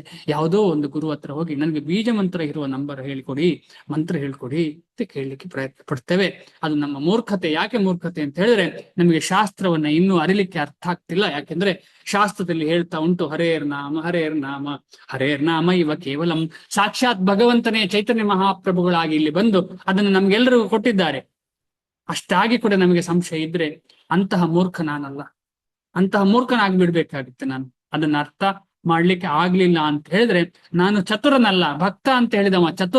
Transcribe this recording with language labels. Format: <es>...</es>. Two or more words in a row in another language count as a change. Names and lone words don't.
<kn>ಯಾವುದೋ ಒಂದು ಗುರು ಹತ್ರ ಹೋಗಿ ನನಗೆ ಬೀಜ ಮಂತ್ರ ಇರುವ ನಂಬರ್ ಹೇಳ್ಕೊಡಿ, ಮಂತ್ರ ಹೇಳ್ಕೊಡಿ ಅಂತ ಕೇಳಲಿಕ್ಕೆ ಪ್ರಯತ್ನ ಪಡ್ತೇವೆ. ಅದು ನಮ್ಮ ಮೂರ್ಖತೆ. ಯಾಕೆ ಮೂರ್ಖತೆ ಅಂತ ಹೇಳಿದ್ರೆ, ನಮಗೆ ಶಾಸ್ತ್ರವನ್ನ ಇನ್ನೂ ಅರಿಲಿಕ್ಕೆ ಅರ್ಥ ಆಗ್ತಿಲ್ಲ. ಯಾಕೆಂದ್ರೆ ಶಾಸ್ತ್ರದಲ್ಲಿ ಹೇಳ್ತಾ ಉಂಟು,</kn> <sa>ಹರೇರ್ ನಾಮ ಹರೇರ್ ನಾಮ ಹರೇರ್ ನಾಮ ಇವ ಕೇವಲಂ.</sa> <kn>ಸಾಕ್ಷಾತ್ ಭಗವಂತನೇ ಚೈತನ್ಯ ಮಹಾಪ್ರಭುಗಳಾಗಿ ಇಲ್ಲಿ ಬಂದು ಅದನ್ನು ನಮ್ಗೆಲ್ಲರಿಗೂ ಕೊಟ್ಟಿದ್ದಾರೆ. ಅಷ್ಟಾಗಿ ಕೂಡ ನಮಗೆ ಸಂಶಯ ಇದ್ರೆ ಅಂತಹ ಮೂರ್ಖ ನಾನಲ್ಲ, ಅಂತಹ ಮೂರ್ಖನಾಗಿ ಬಿಡ್ಬೇಕಾಗುತ್ತೆ ನಾನು. ಅದನ್ನ ಅರ್ಥ ಮಾಡ್ಲಿಕ್ಕೆ ಆಗ್ಲಿಲ್ಲ ಅಂತ ಹೇಳಿದ್ರೆ ನಾನು ಚತುರನಲ್ಲ, ಭಕ್ತ ಅಂತ ಹೇಳಿದವ ಚತುರ.</kn>